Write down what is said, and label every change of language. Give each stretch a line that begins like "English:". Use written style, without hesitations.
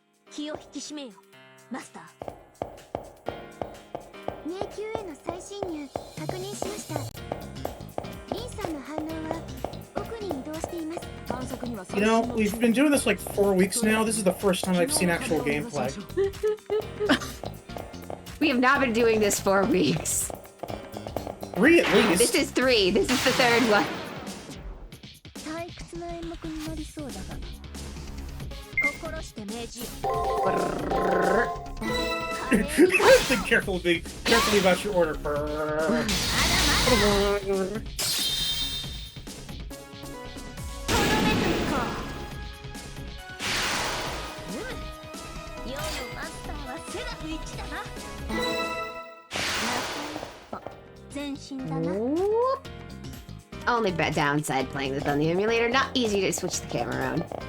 Japanese: 気を引き締めよ、マスター。迷宮への再侵入確認しました。リンさんの反応は奥に移動しています。
English: You know, we've been doing this like 4 weeks now. This is the first time I've seen actual gameplay. We have not been doing this 4 weeks. 3 at least. This is 3. This is the third one.
Japanese: 退屈な演目になりそうだが、心して命じよ。
English: Carefully about your order.
Japanese: 世のマスターはセラフ1だな。前進だな。
English: Only bad downside playing this on the emulator. Not easy to switch the camera around.